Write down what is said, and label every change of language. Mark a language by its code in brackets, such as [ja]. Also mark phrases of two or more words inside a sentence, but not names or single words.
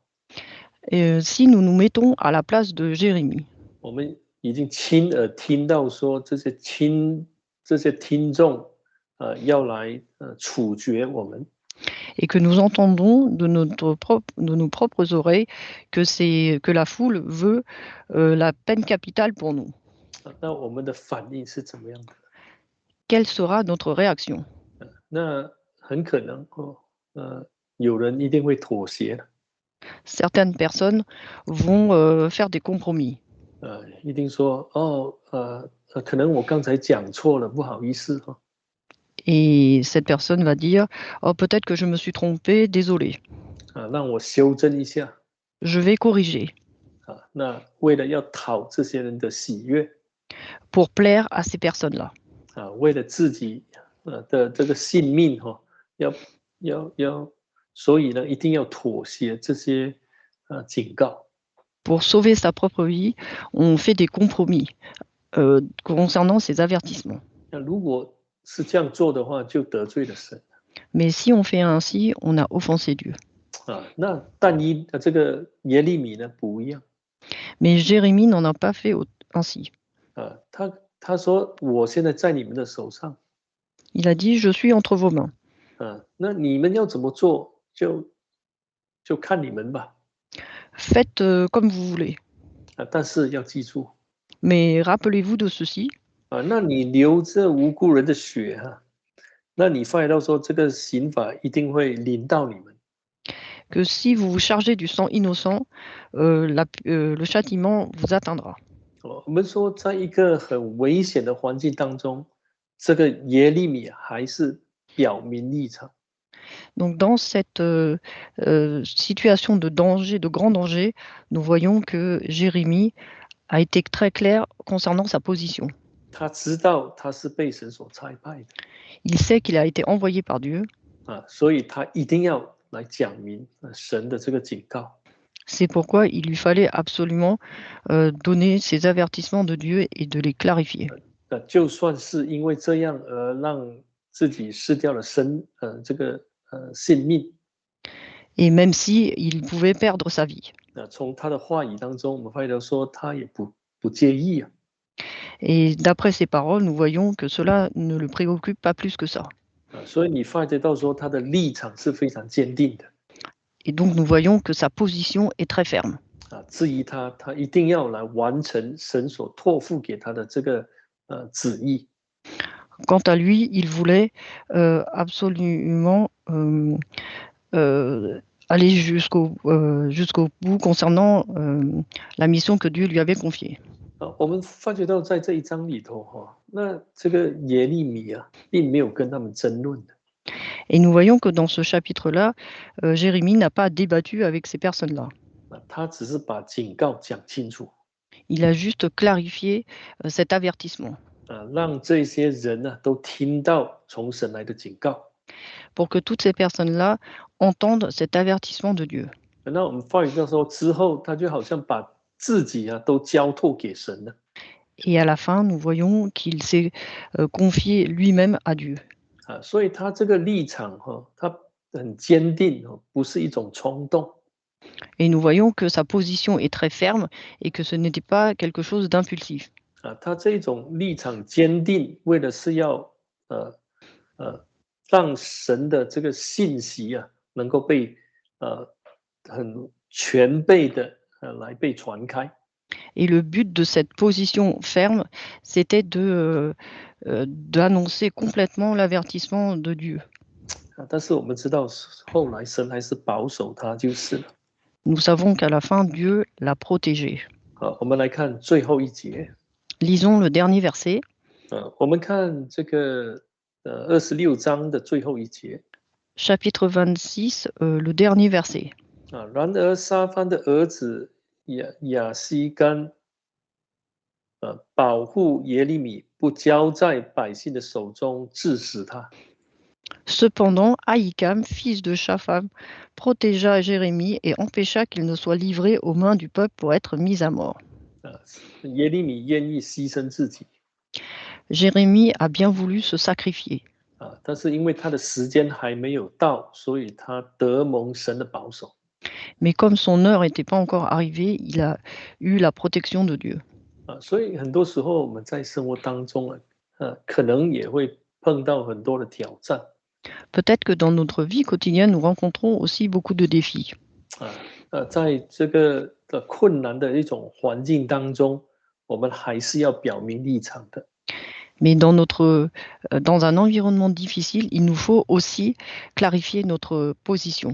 [fr] Si nous nous mettons à la place de Jérémie, [zh] 我们已经亲耳听到说这些听众要来处决我们。 [fr] et que nous entendons de nos propres oreilles que la foule veut la peine capitale pour nous. [zh] 那我们的反应是怎么样的？ [fr] Quelle sera notre réaction? [zh] 那很可能有人一定会妥协的。 [fr] Certaines personnes vont faire des compromis. [zh] 一定说可能我刚才讲错了，不好意思。 [fr] Et cette personne va dire « Oh, peut-être que je me suis trompé, désolé. [zh] 让我修正一下。 [fr] Je vais corriger. [zh] 那为了要讨这些人的喜悦， [fr] pour plaire à ces personnes-là. [zh] 为了自己的这个性命所以呢，一定要妥协这些警告。 [fr] Pour sauver sa propre vie, on fait des compromis concernant ces avertissements. [zh] 那如果是这样做的话，就得罪了神。 [fr] Mais si on fait ainsi, on a offensé Dieu. [zh] 那但这个耶利米呢不一样。 [fr] Mais Jérémie n'en a pas fait ainsi. [zh] 他说我现在在你们的手上。 [fr] Il a dit je suis entre vos mains. [zh] 那你们要怎么做就看你们吧。 [fr] Faites comme vous voulez. [zh] 但是要记住。 [fr] Mais rappelez-vous de ceci. [zh] 那你流这无辜人的血那你发觉到说这个刑罚一定会临到你们。 [fr] Que si vous vous chargez du sang innocent, le châtiment vous atteindra. [zh] 我们说在一个很危险的环境当中，这个耶利米还是表明立场。 [fr] Donc dans cette situation de danger, de grand danger, nous voyons que Jérémie a été très clair concernant sa position. [zh] 他知道他是被神所差派的。 [fr] Il sait qu'il a été envoyé par Dieu. [zh] 所以他一定要来讲明神的这个警告。 [fr] C'est pourquoi il lui fallait absolument donner ces avertissements de Dieu et de les clarifier. [zh] 就算是因为这样而让自己失掉了这个性命。 [fr] Et même si il pouvait perdre sa vie. [zh] 从他的话语当中，我们发现说他也不介意。 [fr] Et d'après ses paroles, nous voyons que cela ne le préoccupe pas plus que ça. [zh] 所以你发觉到说他的立场是非常坚定的。 [fr] Et donc nous voyons que sa position est très ferme. [zh] 至于他一定要来完成神所托付给他的这个旨意。 [fr] Quant à lui, il voulait absolument aller jusqu'au bout concernant la mission que Dieu lui avait confiée. [zh] 我们发觉到在这一章里头那这个耶利米并没有跟他们争论的。 [fr] Et nous voyons que dans ce chapitre-là, Jérémie n'a pas débattu avec ces personnes-là. [zh] 他只是把警告讲清楚。 [fr] Il a juste clarifié cet avertissement. [zh] 让这些人都听到从神来的警告。 [fr] Pour que toutes ces personnes-là entendent cet avertissement de Dieu. [zh] 那我们发觉到说之后，他就好像把自己都交托给神了。 [fr] Et à la fin, nous voyons qu'il s'est confié lui-même à Dieu. [zh] 所以他这个立场他很坚定不是一种冲动。 [fr] Et nous voyons que sa position est très ferme et que ce n'était pas quelque chose d'impulsif. [zh] 他这种立场坚定，为的是要让神的这个信息能够被很全备的来被传开。 [fr] Et le but de cette position ferme, c'était d'annoncer complètement l'avertissement de Dieu. [zh] 但是我们知道后来神还是保守他就是了。 [fr] Nous savons qu'à la fin, Dieu l'a protégé. [zh] 我们来看最后一节。 [fr] Lisons le dernier verset. [zh] 我们看这个26章的最后一节。 [fr] Chapitre 26, le dernier verset. [zh] 然而沙番的儿子亚西干保护耶利米，不交在百姓的手中，治死他。 [fr] Cependant, Ahikam, fils de Shaphan, protégea Jérémie et empêcha qu'il ne soit livré aux mains du peuple pour être mis à mort. [zh] 耶利米愿意牺牲自己。 [fr] Jérémie a bien voulu se sacrifier. [zh] 但是因为他的时间还没有到，所以他得蒙神的保守。 [fr] Mais comme son heure n'était pas encore arrivée, il a eu la protection de Dieu. [zh] 所以很多时候我们在生活当中可能也会碰到很多的挑战。 [fr] Peut-être que dans notre vie quotidienne, nous rencontrons aussi beaucoup de défis. [zh] 在这个困难的一种环境当中，我们还是要表明立场的。 [fr] Mais dans un environnement difficile, il nous faut aussi clarifier notre position.